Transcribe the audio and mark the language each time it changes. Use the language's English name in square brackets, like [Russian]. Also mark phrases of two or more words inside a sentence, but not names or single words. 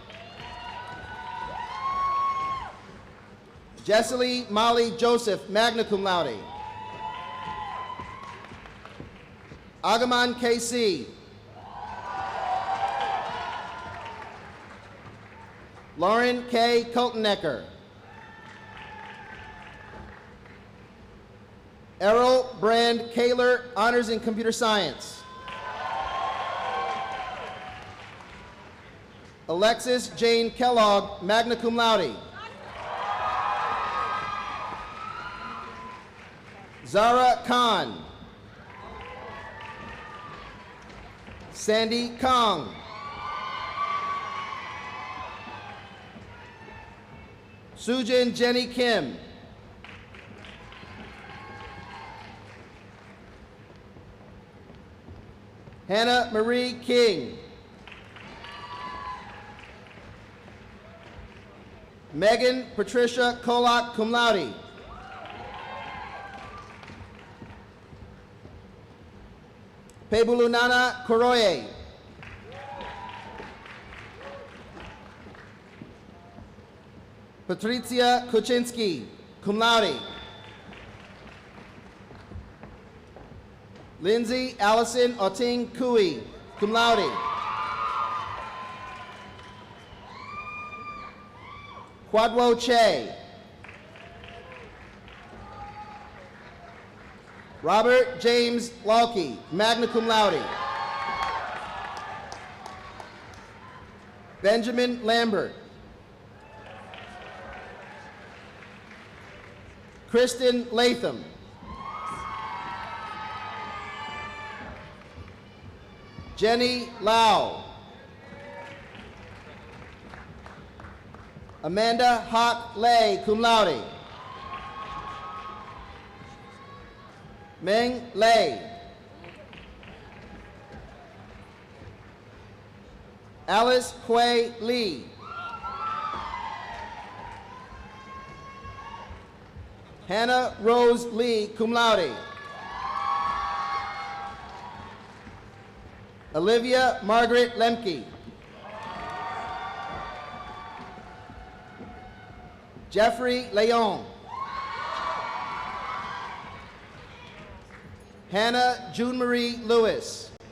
[English] Jessely Molly Joseph, [Latin] magna cum laude. [English] Agaman KC. Lauren K. Koltenecker. Errol Brand Kaler, honors in computer science. Alexis Jane Kellogg, [Latin] magna cum laude. [English] Zara Khan. Sandy Kong. Sujin Jenny Kim. Hannah Marie King. Megan Patricia Kolak, [Latin] cum laude. [English] Pebulunana Koroye. Patricia Kuczynski, [Latin] cum laude. [English] Lindsay Allison Oting Kui, [Latin] cum laude. [English] Kwadwo Che. Robert James Lalke, [Latin] magna cum laude. [English] Benjamin Lambert. Kristen Latham. Jenny Lau. Amanda Hawk Lay, [Latin] cum laude. [English] Meng Lei. Alice Hui Lee. Hannah Rose Lee, [Latin] cum laude. [English] Olivia Margaret Lemke. Jeffrey Leon. Hannah June Marie Lewis.